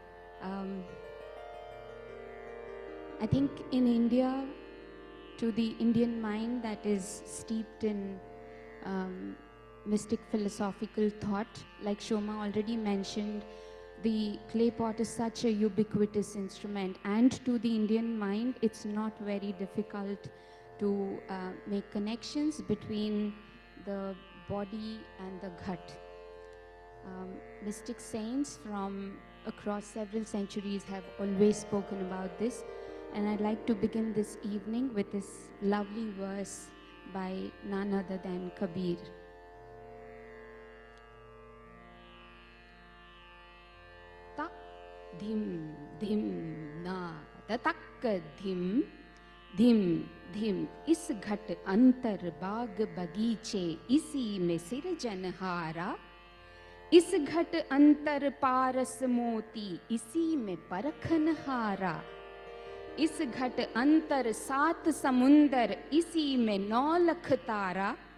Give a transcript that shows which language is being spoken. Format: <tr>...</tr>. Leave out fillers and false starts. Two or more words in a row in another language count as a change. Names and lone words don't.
<en>I think in India, to the Indian mind that is steeped in mystic philosophical thought, like Shoma already mentioned, the clay pot is such a ubiquitous instrument, and to the Indian mind, it's not very difficult to make connections between the body and the ghat. Mystic saints from across several centuries have always spoken about this, and I'd like to begin this evening with this lovely verse by none other than Kabir. Tak dhim dhim na tak dhim dhim</en> <hi>धीम इस घट अंतर बाग बगीचे इसी में सिरजनहारा इस घट अंतर पारस मोती इसी में परखनहारा इस घट अंतर सात समुंदर इसी में 9 लख तारा</hi>